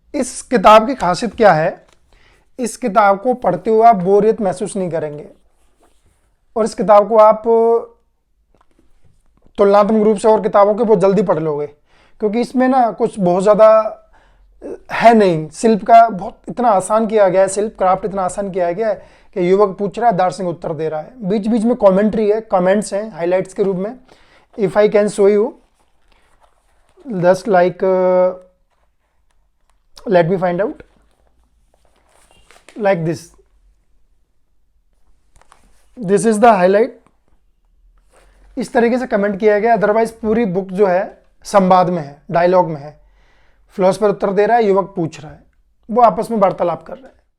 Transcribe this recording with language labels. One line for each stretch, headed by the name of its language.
Hindi: इस किताब की खासियत क्या है? इस किताब को पढ़ते हुए आप बोरियत महसूस नहीं करेंगे और इस किताब को आप तुलनात्मक रूप से और किताबों के बहुत जल्दी पढ़ लोगे, क्योंकि इसमें ना कुछ बहुत ज़्यादा है नहीं। शिल्प का बहुत इतना आसान किया गया है, शिल्प क्राफ्ट इतना आसान किया गया है कि युवक पूछ रहा है, दार्शनिक उत्तर दे रहा है। बीच बीच में कॉमेंट्री है, कमेंट्स हैं हाईलाइट्स के रूप में।
English: If I can show you, just like let me find out, like this is the highlight।
Hindi: इस तरीके से कमेंट किया गया। अदरवाइज पूरी बुक जो है संवाद में है, डायलॉग में है। फिलोसफर उत्तर दे रहा है, युवक पूछ रहा है, वो आपस में वार्तालाप कर रहे हैं।